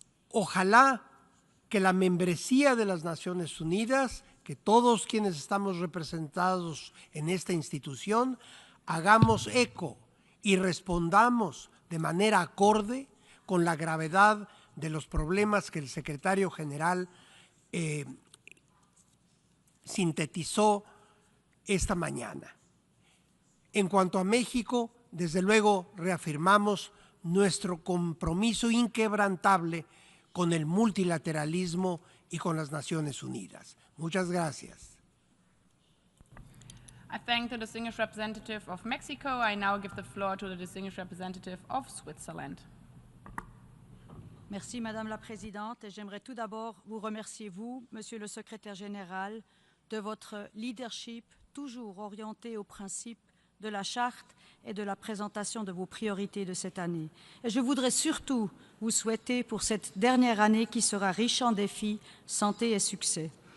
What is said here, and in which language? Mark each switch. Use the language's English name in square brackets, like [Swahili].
[Spanish] Ojalá que la membresía de las Naciones Unidas, que todos quienes estamos representados en esta institución, hagamos eco y respondamos de manera acorde con la gravedad de los problemas que el secretario general sintetizó esta mañana. En cuanto a México, desde luego reafirmamos nuestro compromiso inquebrantable con el multilateralismo y con las Naciones Unidas. Muchas gracias. [English] I thank the distinguished representative of Mexico. I now give the floor to the distinguished representative of Switzerland. [French] Merci Madame la Présidente, et j'aimerais tout d'abord vous remercier, vous, Monsieur le Secrétaire Général, de votre leadership toujours orienté aux principes de la Charte et de la présentation de vos priorités de cette année. Et je voudrais surtout vous souhaiter pour cette dernière année qui sera riche en défis, santé et succès.